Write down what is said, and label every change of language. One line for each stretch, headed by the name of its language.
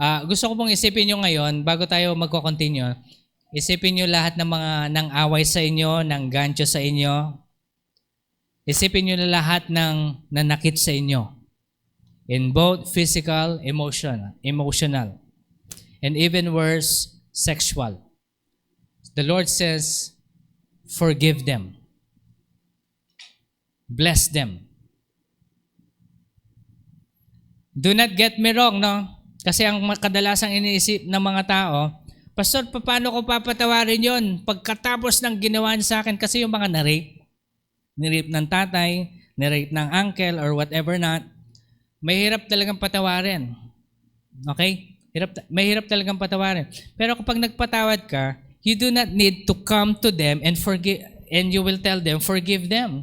Filipino: Gusto ko pong isipin nyo ngayon, bago tayo magko-continue, isipin nyo lahat ng mga nang away sa inyo, nang gancho sa inyo. Isipin nyo na lahat ng nanakit sa inyo.
English: In both physical, emotional, and even worse, sexual. The Lord says, forgive them. Bless them. Do not get me wrong, no?
Filipino: Kasi ang kadalasang iniisip ng mga tao, Pastor, paano ko papatawarin yon pagkatapos ng ginawa niya sa akin? Kasi yung mga nirape ng tatay, nirape ng uncle,
English: or whatever not,
Filipino: mahirap talagang patawarin. Okay? Mahirap talagang patawarin. Pero kapag nagpatawad ka,
English: you do not need to come to them and forgive, and you will tell them, forgive them.